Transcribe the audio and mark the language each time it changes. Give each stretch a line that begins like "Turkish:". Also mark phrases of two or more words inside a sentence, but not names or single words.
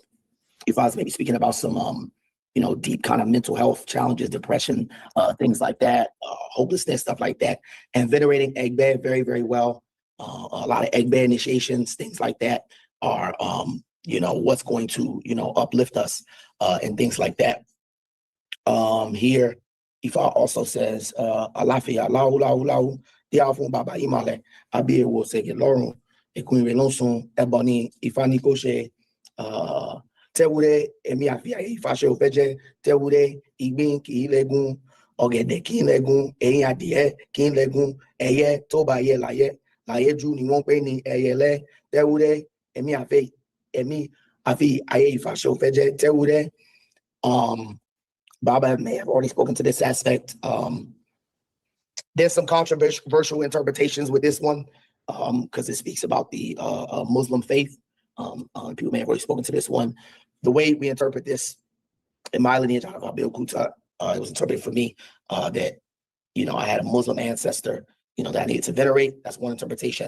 English: If I was maybe speaking about some, deep kind of mental health challenges, depression, things like that, hopelessness, stuff like that, and venerating Egbe very, very well. A lot of Egbe initiations, things like that are, what's going to, uplift us, and things like that. Here, Ifá also says,
Yoruba: Alafia, lau, lau, lau, diafun baba imale, abi wo sege lorun, ekun relonsun, ebony, Ifá ni ko se, tewure, emi afia Ifá se ofeje, tewure, igbin ki legun, ọ̀gẹ̀dẹ̀ kí n lẹ́gun, ẹ̀yìn adìẹ kí n lẹ́gun, ẹyẹ tó bá yẹ láyé jù ni wọ́n pè ní ẹyẹlé, tewure, emi afi ayé Ifá se ofeje, tewure.
English: Baba may have already spoken to this aspect. There's some controversial interpretations with this one, because it speaks about the Muslim faith. People may have already spoken to this one. The way we interpret this in my lineage, it was interpreted for me that, I had a Muslim ancestor, that I needed to venerate. That's one interpretation.